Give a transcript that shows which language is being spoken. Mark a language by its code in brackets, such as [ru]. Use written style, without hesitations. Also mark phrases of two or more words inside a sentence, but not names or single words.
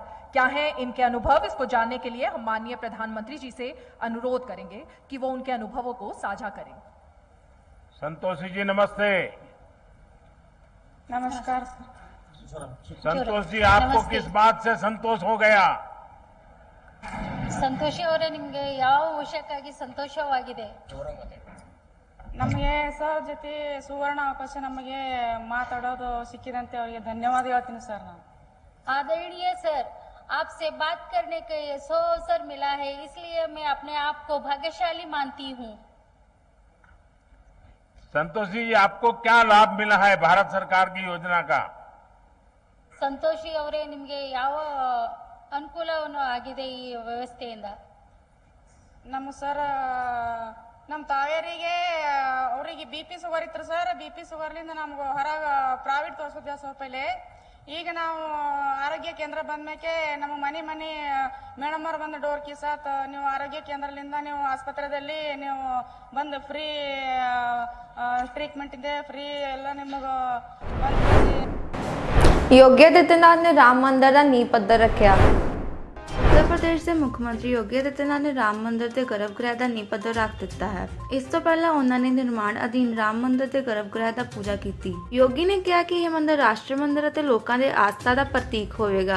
[hi] क्या है इनके अनुभव, इसको जानने के लिए हम माननीय प्रधानमंत्री जी से अनुरोध करेंगे कि वो उनके अनुभवों को साझा करें। संतोषी जी नमस्ते। नमस्कार। संतोष जी, आपको किस बात से संतोष हो गया? [kn] ಸಂತೋಷಿ ಅವರೇ, ನಿಮ್ಗೆ ಯಾವ ವಿಷಯಕ್ಕಾಗಿ ಸಂತೋಷವಾಗಿದೆ? ನಮಗೆ ಸರ್ ಜೊತೆ ಸುವರ್ಣ ಅವಕಾಶ ನಮಗೆ ಮಾತಾಡೋದು ಸಿಕ್ಕಿದಂತೆ ಅವರಿಗೆ ಧನ್ಯವಾದ ಹೇಳ್ತೀನಿ ಸರ್ ನಾನು। [hi] आदरणीय सर, आपसे बात करने का ये अवसर मिला है, इसलिए मैं अपने आप को भाग्यशाली मानती हूँ। संतोष जी, आपको क्या लाभ मिला है भारत सरकार की योजना का? [kn] ಸಂತೋಷಿ ಅವರೇ, ನಿಮ್ಗೆ ಯಾವ ಅನುಕೂಲವನ್ನು ಆಗಿದೆ ಈ ವ್ಯವಸ್ಥೆಯಿಂದ? ನಮ್ಮ ಸರ್, ನಮ್ಮ ತಾಯಿಯರಿಗೆ ಅವರಿಗೆ [en] BP sugar [kn] ಇತ್ತು ಸರ್. BP ಶುಗರ್ಲಿಂದ ನಮ್ಗೆ ಹೊರಗೆ ಪ್ರೈವೇಟ್ ತೋರಿಸಿದ್ದೆ ಸರ್ ಪೈಲೆ. ಈಗ ನಾವು ಆರೋಗ್ಯ ಕೇಂದ್ರ ಬಂದ್ಮೇಲೆ ನಮ್ಮ ಮನೆ ಮೇಡಮ್ ಅವ್ರು ಬಂದು ಡೋರ್ ಕಿಸಾತ್ ನೀವು ಆರೋಗ್ಯ ಕೇಂದ್ರದಿಂದ ನೀವು ಆಸ್ಪತ್ರೆಯಲ್ಲಿ ನೀವು ಬಂದು [en] free treatment [kn] ಇದೆ, ಫ್ರೀ ಎಲ್ಲ ನಿಮಗೆ [hi] योगी आदित्यनाथ ने राम मंदिर का नींह पत्थर रखा। उत्तर प्रदेश के मुख्यमंत्री योगी आदित्यनाथ ने राम मंदिर के गर्भगृह का नींह पत्थर रख दिता है। इस तो पहले उन्होंने निर्माण अधीन राम मंदिर के गर्भगृह की पूजा की। योगी ने कहा कि यह मंदिर राष्ट्र मंदिर और लोगों के आस्था का प्रतीक होगा।